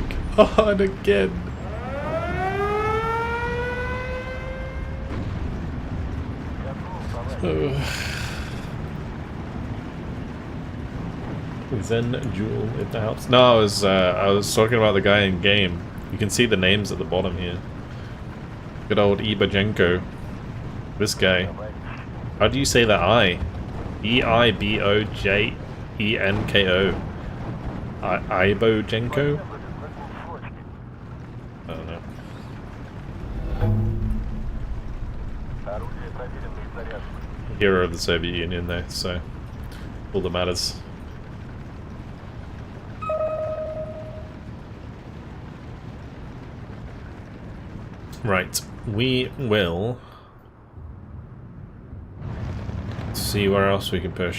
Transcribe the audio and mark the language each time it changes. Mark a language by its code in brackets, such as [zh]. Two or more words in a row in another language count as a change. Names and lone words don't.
[en] Oh, and again. Zen Jewel, if that helps. No, I was talking about the guy in game. You can see the names at the bottom here. Good old Ibojenko. This guy. How do you say that I? E-I-B-O-J-E-N-K-O. Ibojenko? I don't know. Hero of the Soviet Union though, so all that matters. Right, we will see where else we can push.